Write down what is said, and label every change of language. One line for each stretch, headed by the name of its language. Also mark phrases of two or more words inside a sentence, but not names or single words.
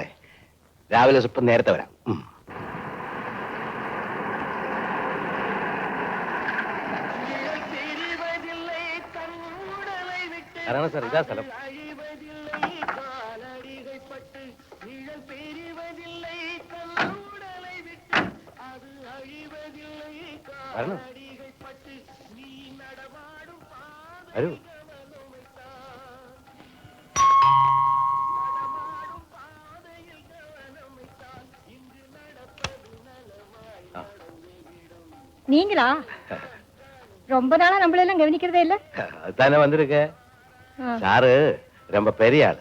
Malayalam: രാവിലെ സ്വപ്പം നേരത്തെ വരാം. ഇറങ്ങണം സാർ, ഇതാ സ്ഥലം. വരണം. വരൂ.
Tamil: நீங்களா? ரொம்ப நாளா நம்மளெல்லாம் கவனிக்கிறதே இல்ல. அதுதானே வந்திருக்க. சாரு ரொம்ப பெரிய ஆளு.